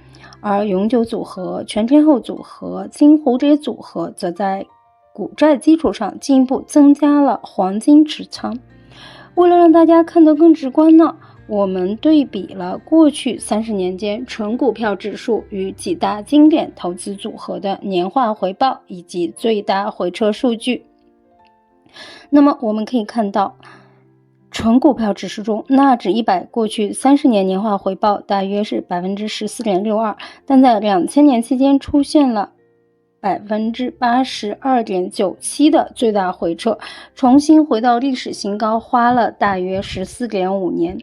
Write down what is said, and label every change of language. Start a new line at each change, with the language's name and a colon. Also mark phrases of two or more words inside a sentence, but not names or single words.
Chinese: 而永久組合、全天候組合、金蝴蝶組合則在股債基礎上進一步增加了黄金持倉。为了讓大家看得更直觀呢， 我們對比了過去30年間純股票指數與幾大經典投資組合的年化回報以及最大回撤數據。那麼我們可以看到，纯股票指数中納指100过去30年年化回報大約是 14.62%， 但在2000年期间出現了 82.97% 的最大回撤，重新回到歷史新高花了大約 14.5 年。